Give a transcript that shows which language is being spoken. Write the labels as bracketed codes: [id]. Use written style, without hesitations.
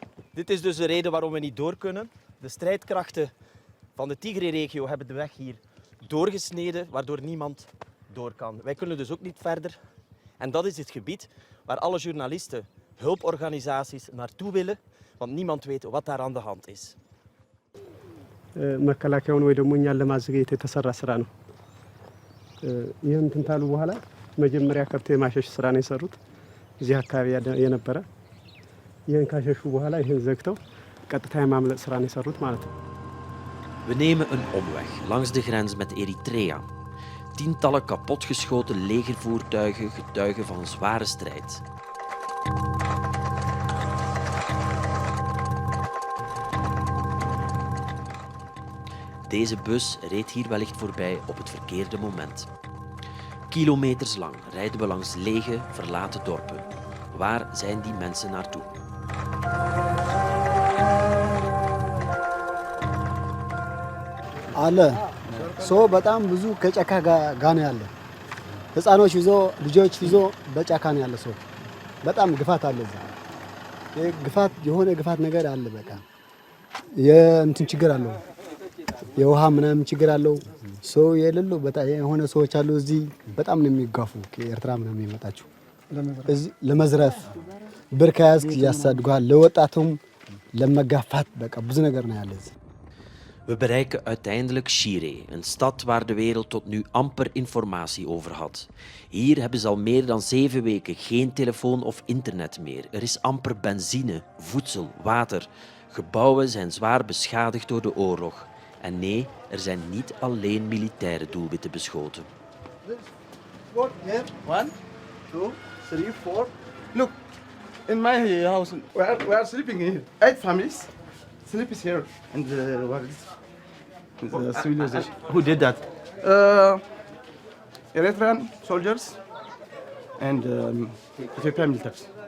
[nl] Dit is dus de reden waarom we niet door kunnen. De strijdkrachten van de Tigray-regio hebben de weg hier doorgesneden, waardoor niemand door kan. Wij kunnen dus ook niet verder. En dat is het gebied waar alle journalisten, hulporganisaties naartoe willen, want niemand weet wat daar aan de hand is. [am] መከላከያውን ወይ ደግሞ እኛን ለማዘግየት የተሰራ ስራ ነው። ይህን እንትን ካሉ በኋላ መጀመሪያ ከብት የማሸሽ ስራ ነው የሰሩት እዚህ አካባቢ የነበረ። ይህን ካሸሹ በኋላ ይህን ዘግተው ቀጥታ የማምለጥ ስራ ነው የሰሩት ማለት ነው። [nl] We nemen een omweg langs de grens met Eritrea. Tientallen kapotgeschoten legervoertuigen getuigen van een zware strijd. Deze bus reed hier wellicht voorbij op het verkeerde moment. Kilometers lang rijden we langs lege, verlaten dorpen. Waar zijn die mensen naartoe? አለ ሰው በጣም ብዙ ከጫካ ጋር ነው ያለ። ህፃኖች ይዞ ልጆች ይዞ በጫካ ነው ያለ ሰው። በጣም ግፋት አለ እዛ። ግፋት የሆነ ግፋት ነገር አለ። በቃ የእንትን ችግር አለው። የውሃ ምናምን ችግር አለው። ሰው የሌለው በጣም የሆነ ሰዎች አሉ እዚህ በጣም ነው የሚጋፉ ከኤርትራ ምናምን የሚመጣቸው እዚህ ለመዝረፍ ብር ከያዝክ ያሳድጓል። ለወጣቱም ለመጋፋት በቃ ብዙ ነገር ነው ያለ እዚህ። We bereiken uiteindelijk Shire, een stad waar de wereld tot nu amper informatie over had. Hier hebben ze al meer dan 7 weken geen telefoon of internet meer. Er is amper benzine, voedsel, water. Gebouwen zijn zwaar beschadigd door de oorlog. En nee, er zijn niet alleen militaire doelwitten beschoten. [en] 1, 2, 3, 4. Look, in my house, we are sleeping here. 8 families sleep is here. And what is the civilization? Who did that? Eritrean soldiers and Ethiopian militaries.